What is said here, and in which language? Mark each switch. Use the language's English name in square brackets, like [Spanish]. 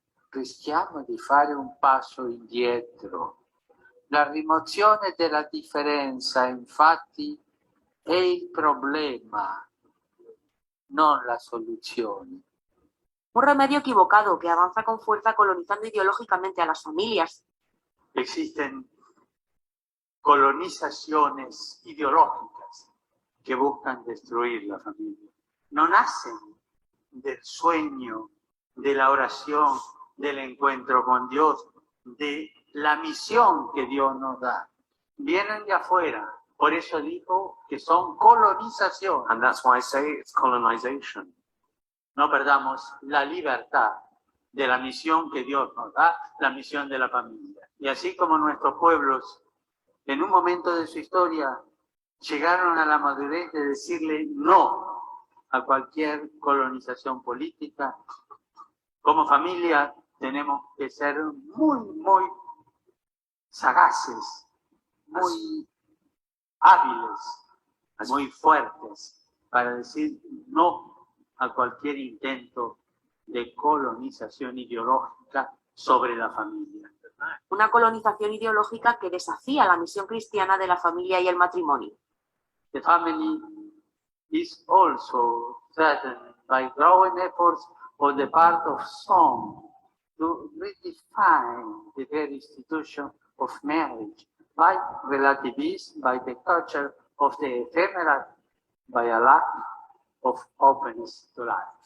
[Italian] Rischiamo di fare un passo indietro. La rimozione della differenza, infatti, è il problema, non la soluzione. [Spanish] Un remedio equivocado que avanza con fuerza colonizando ideológicamente a las familias. Existen colonizaciones ideológicas que buscan destruir la familia. No nacen del sueño, de la oración, del encuentro con Dios, de la misión que Dios nos da. Vienen de afuera. Por eso digo que son colonizaciones. [English] And that's why I say it's colonization. [Spanish] No perdamos la libertad de la misión que Dios nos da, la misión de la familia. Y así como nuestros pueblos, en un momento de su historia, llegaron a la madurez de decirle no a cualquier colonización política, como familia tenemos que ser muy sagaces, muy hábiles, muy fuertes para decir no a cualquier intento de colonización ideológica sobre la familia. Una colonización ideológica que desafía la misión cristiana de la familia y el matrimonio. [English] The family is also threatened by growing efforts on the part of some to redefine the very institution of marriage by relativism, by the culture of the ephemeral, by a lack of openness to life.